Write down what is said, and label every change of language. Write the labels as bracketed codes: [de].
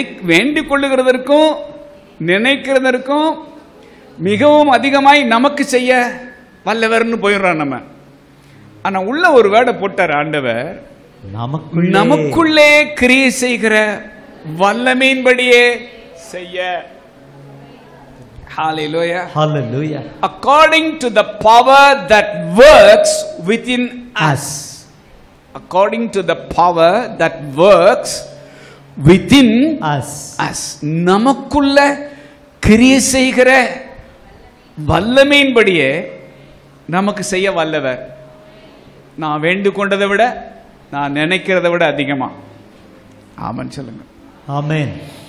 [ta] வேண்டிக் கொள்ளுகிறதற்கும் நினைக்கிறதற்கும் மிகவும் அதிகமாய் நமக்கு செய்ய வல்லவர்னு போயிடுறோம் நம்ம. ஆனா உள்ள ஒரு வேர்டை போட்டார் ஆண்டவர், நமக்குள்ளே கிரியை செய்கிற வல்லமையின்படியே செய்ய. [en] Hallelujah. Hallelujah. According to the power that works within us. According to the power that works within us. [ta] நமக்குள்ள கிரியை செய்கிற வல்லமையின்படியே நமக்கு செய்ய வல்லவர். நான் வேண்டிக் கொண்டதை விட நான் நினைக்கிறதை விட அதிகமா. ஆமென் சொல்லுங்க. ஆமென்.